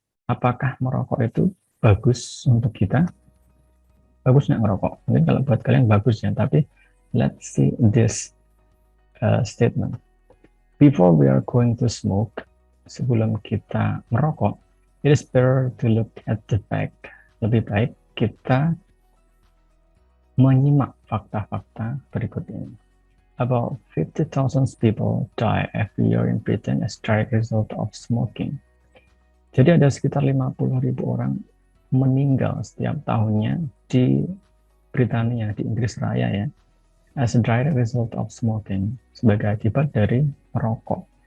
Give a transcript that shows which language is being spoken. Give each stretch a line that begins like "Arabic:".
Indonesian: Apakah merokok itu bagus untuk kita? Bagus nggak merokok? Mungkin kalau buat kalian bagus ya, tapi
English: let's see this statement. Before we are going to smoke,
Indonesian: sebelum kita merokok,
English: it is better to look at the fact.
Indonesian: Lebih baik kita menyimak fakta-fakta berikut ini.
English: About 50,000 people die every year in Britain as direct result of smoking.
Indonesian: Jadi ada sekitar 50.000 orang meninggal setiap tahunnya di Britania, di Inggris Raya ya,
English: as a direct result of smoking,
Indonesian: sebagai akibat dari merokok.